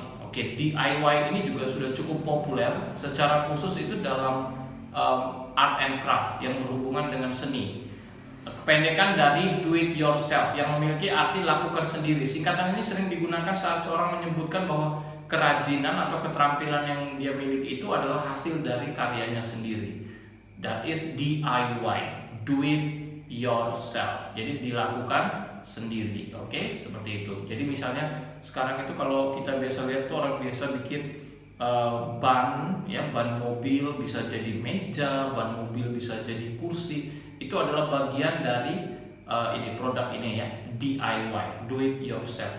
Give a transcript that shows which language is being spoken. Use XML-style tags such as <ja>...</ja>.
<id>Oke, DIY ini juga sudah cukup populer, secara khusus itu dalam art and craft yang berhubungan dengan seni. Kependekan dari do it yourself yang memiliki arti lakukan sendiri. Singkatan ini sering digunakan saat seorang menyebutkan bahwa kerajinan atau keterampilan yang dia miliki itu adalah hasil dari karyanya sendiri.</id> <en>That is DIY, do it yourself.</en> <id>Jadi dilakukan sendiri, oke, seperti itu. Jadi misalnya sekarang itu kalau kita biasa lihat tuh orang biasa bikin ban ya, ban mobil bisa jadi meja, ban mobil bisa jadi kursi. Itu adalah bagian dari ini produk ini ya, DIY, do it yourself.</id>